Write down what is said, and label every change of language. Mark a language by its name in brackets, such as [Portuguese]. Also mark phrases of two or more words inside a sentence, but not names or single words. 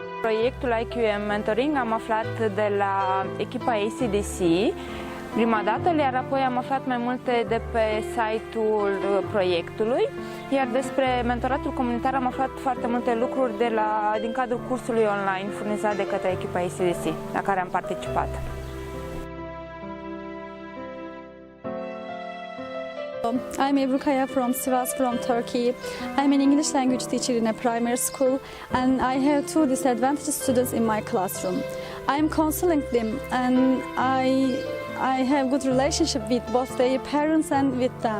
[Romanian] proiectul IQM Mentoring am aflat de la echipa ACDC prima dată, iar apoi am aflat mai multe de pe site-ul proiectului, iar despre mentoratul comunitar am aflat foarte multe lucruri din cadrul cursului online furnizat de către echipa ACDC, la care am participat. [English] I'm Ebru Kaya from Sivas, from Turkey. I'm an English language teacher in a primary school, and I have two disadvantaged students in my classroom. I'm counseling them, and I have good relationship with both their parents and with them.